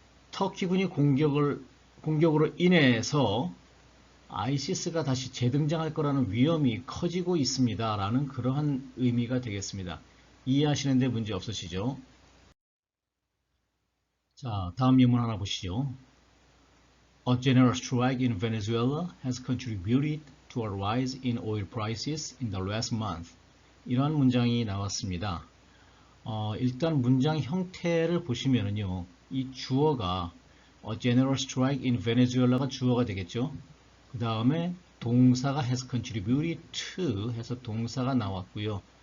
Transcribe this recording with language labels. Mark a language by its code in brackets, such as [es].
[ko] 터키군이 공격으로 인해서 ISIS가 다시 재등장할 거라는 위험이 커지고 있습니다 라는 그러한 의미가 되겠습니다. 이해하시는데 문제 없으시죠? 자, 다음 예문 하나 보시죠. [en] A general strike in Venezuela has contributed to a rise in oil prices in the last month. [ko] 이러한 문장이 나왔습니다. 일단 문장 형태를 보시면은요, 이 주어가 [en] A general strike in Venezuela [ko] 가 주어가 되겠죠. 그 다음에 동사가 [en] has contributed to [ko] 해서 동사가 나왔고요.